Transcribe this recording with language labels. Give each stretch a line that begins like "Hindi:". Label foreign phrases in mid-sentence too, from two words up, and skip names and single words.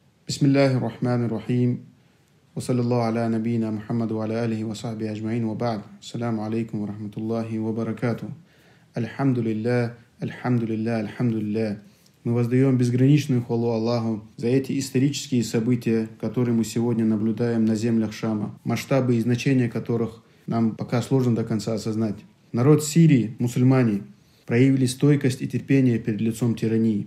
Arabic: بسم الله الرحمن الرحيم. وصلى الله على نبينا محمد وعلى آله وصحبه أجمعين وبعد. السلام عليكم ورحمة الله وبركاته. الحمد لله، الحمد لله، الحمد لله.
Russian: Мы воздаем безграничную хвалу Аллаху за эти исторические события, которые мы сегодня наблюдаем на землях Шама, масштабы и значения которых нам пока сложно до конца осознать. Народ Сирии, мусульмане, проявили стойкость и терпение перед лицом тирании.